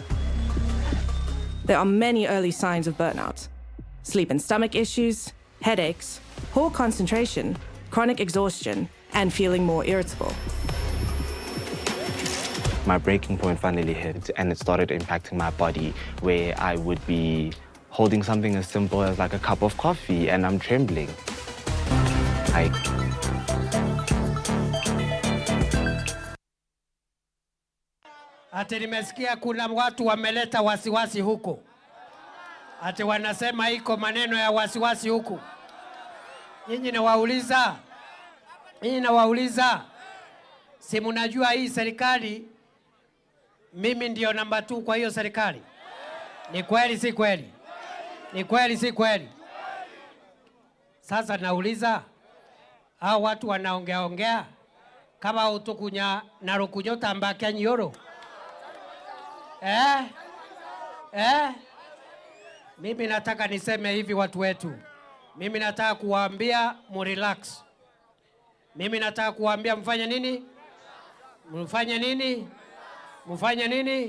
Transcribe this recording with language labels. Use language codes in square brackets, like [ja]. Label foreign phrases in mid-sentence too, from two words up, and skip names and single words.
[en] There are many early signs of burnout: sleep and stomach issues, headaches, poor concentration, chronic exhaustion, and feeling more irritable. My breaking point finally hit and it started impacting my body, where I would be holding something as simple as like a cup of coffee and I'm trembling. [sw] Ati nimesikia kuna watu wameleta wasiwasi huku. Ati wanasema iko maneno ya wasiwasi huku. Nyinyi nawauliza, si mnajua hii serikali mimi ndio namba 2 kwa hiyo serikali? Ni kweli si kweli? Ni kweli si kweli? Sasa nauliza, hao watu wanaongea kama utukunya na rukunyota mbaka nyoro. Mimi nataka niseme hivi watu wetu. Mimi nataka kuwaambia mrelax. Mimi nataka kuwaambia mfanye nini? Mfanye nini?